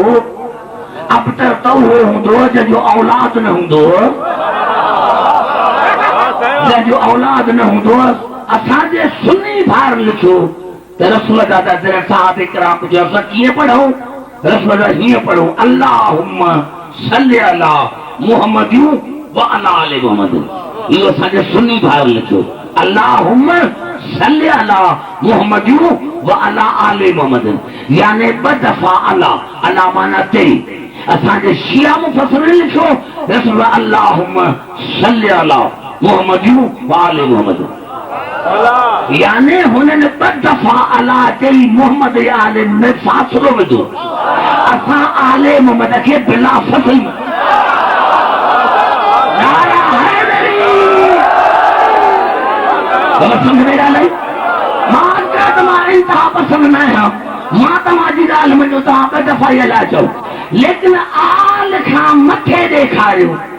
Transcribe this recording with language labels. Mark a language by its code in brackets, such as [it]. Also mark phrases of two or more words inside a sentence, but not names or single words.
[sd] अबतर त उहो हूंदो जंहिंजो औलाद न हूंदो, जंहिंजो औलाद न हूंदो। असांजे सुन्नी भाइर लिखियो त रसूल जा दर साहब इकराम पुछियो असां कीअं पढ़ूं, रसूल हीअं पढ़ो [ar] اللهم صل على محمد وعلى آل محمد. [sd] इहो असांजे सुन्नी भाइर लिखियो [ar] اللهم صل على محمد وعلى آل محمد, [sd] यानी ॿ दफ़ा अला, अला माना ते, असांजे शिया मुफ़स्सिरीन लिखो रसूल [ar] اللهم صل على محمد وآل محمد, [sd] यानी हुननि ॿ दफ़ा अला चई मोहम्मद आले में फ़ासिलो विधो। असां आले मोहम्मद खे [ar] بلا فصل [sd] समझ में ॻाल्हि मां इंतिहा पसंद न आहियां, मां तव्हांजी ॻाल्हि मञो, तव्हां ॿ दफ़ा इहा ॻाल्हि चओ, लेकिन आल खां मथे ॾेखारियो